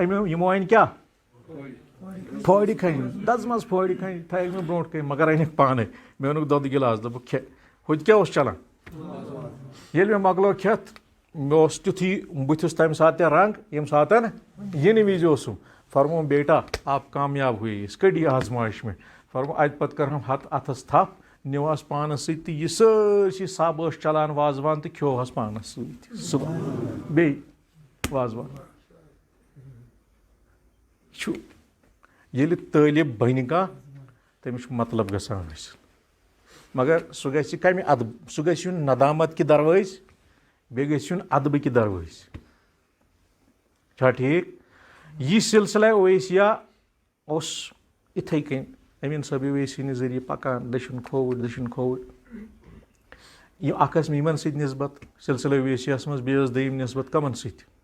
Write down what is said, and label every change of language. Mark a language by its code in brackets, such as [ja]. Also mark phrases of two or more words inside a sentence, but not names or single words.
[ks] یِمو أنۍ کیٛاہ پھٲڑِ کھنہِ دَزمَژ پھٲڑِ کھنہِ تھایَکھ مےٚ برونٛٹھ کَنہِ مگر أنِکھ پانے مےٚ اوٚنُکھ دۄدٕ گِلاس دوٚپُکھ کھےٚ ہُتہِ کیٛاہ اوس چلان ییٚلہِ مےٚ مۄکلو کھٮ۪تھ مےٚ اوس تیُتھُے بٕتھِس تَمہِ ساتہٕ تہِ رنٛگ ییٚمہِ ساتہٕ یِنہٕ وِزِ اوسُم فرمووُم [ur] بیٹا آپ کامیاب ہوئے اس کٔڑی آزمائش میں [ks] فرمو اَتہِ پَتہٕ کٔرہم اَتھَس تھپھ نِوہَس پانَس سۭتۍ تہٕ یہِ سٲرسٕے سب ٲس چلان وازوان تہٕ کھیوہَس پانَس سۭتۍ صُبحن بیٚیہِ وازوان چھُ ییٚلہِ طٲلب بَنہِ کانٛہہ تٔمِس چھُ مطلب گژھان حٲصِل مگر سُہ گژھِ کَمہِ اَدبہٕ سُہ گژھِ یُن ندامت کہِ دروٲزۍ بیٚیہِ گژھِ یُن اَدبہٕ کہِ دروٲزۍ چھا ٹھیٖک یہِ سِلسِلہ اویسیہ اوس یِتھَے کٔنۍ أمیٖن صٲب اویسی نہِ ذٔریعہٕ پَکان دٔچھُن کھووُر یہِ اَکھ ٲس یِمن سۭتۍ نِسبت سِلسِلہ اویسیَس منٛز بیٚیہِ ٲس دٔیِم نِسبت کَمن سۭتۍ